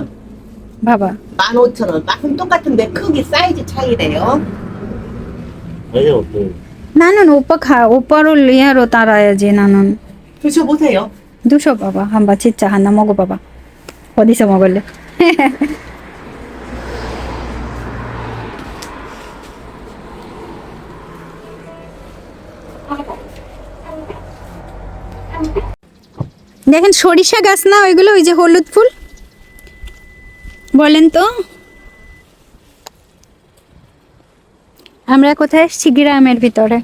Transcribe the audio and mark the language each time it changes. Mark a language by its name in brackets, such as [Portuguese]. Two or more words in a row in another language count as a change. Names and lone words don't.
[Korean] 봐봐. 15,000원. 맛은 똑같은데 크기 사이즈 차이래요. 아니요, 그, 나는 오빠를 리아로 따라야지 나는. 드셔보세요. 드셔봐봐 한번 진짜 하나 먹어봐봐. 어디서 먹을래? [Bangla] দেখেন সরিষা গাছ না ওইগুলো ওই যে হলুদ ফুল বলেন তো আমরা কোথায় এসেছি গ্রামের ভিতরে